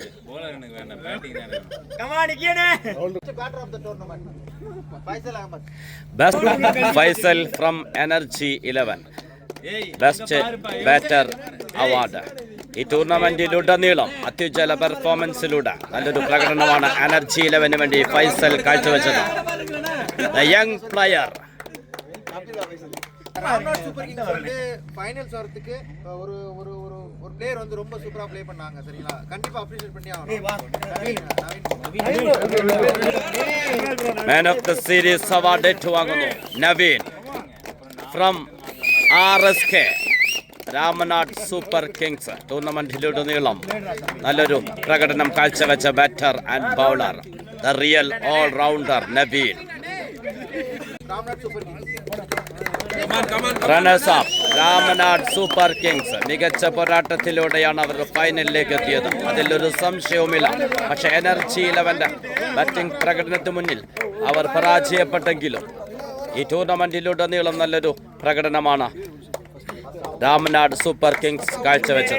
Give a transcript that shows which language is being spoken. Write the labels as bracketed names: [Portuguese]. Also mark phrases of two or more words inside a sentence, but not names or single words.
[English] Best Faisal from Energy 11. Best Batter Award. [Malayalam] ഈ ടൂർണമെന്റിലുടനീളം അത്യുജ്വല പെർഫോമൻസിലൂടെ നല്ലൊരു പ്രകടനമാണ് എനർജി 11 വേണ്ടി ഫൈസൽ കാഴ്ചവെച്ചത്. [English] The young player [Tamil] ராம்நாத் சூப்பர் கிங்ஸ் வந்து ஃபைனல்ஸ் வரதுக்கு ஒரு ஒரு ஒரு ஒரு பிளேயர் வந்து ரொம்ப சூப்பரா ப்ளே பண்ணாங்க சரிங்களா கண்டிப்பா அப்ரிஷியேட் பண்ணி ஆகணும் [English] man of the series award [Malayalam] ഏറ്റുവാങ്ങുന്നു നവീൻ ഫ്രം RSK രാമനാട് സൂപ്പർ കിങ്സ്. ടൂർണമെന്റിലുടനീളം നല്ലൊരു പ്രകടനം കാഴ്ചവെച്ച [English] batter and bowler, the real all rounder [Malayalam] നവീൻ. [Tamil] ராம்நாத் சூப்பர் கிங்ஸ் [English] runners up [Malayalam] രാമനാട് സൂപ്പർ കിങ്സ്. മികച്ച പോരാട്ടത്തിലൂടെയാണ് അവർ ഫൈനലിലേക്ക് എത്തിയത്, അതിലൊരു സംശയവുമില്ല. പക്ഷെ എനർജി 11 ബാറ്റിംഗ് പ്രകടനത്തിന് മുന്നിൽ അവർ പരാജയപ്പെട്ടെങ്കിലും ഈ ടൂർണമെന്റിലുടനീളം നല്ലൊരു പ്രകടനമാണ് രാമനാട് സൂപ്പർ കിങ്സ് കാഴ്ചവെച്ചത്.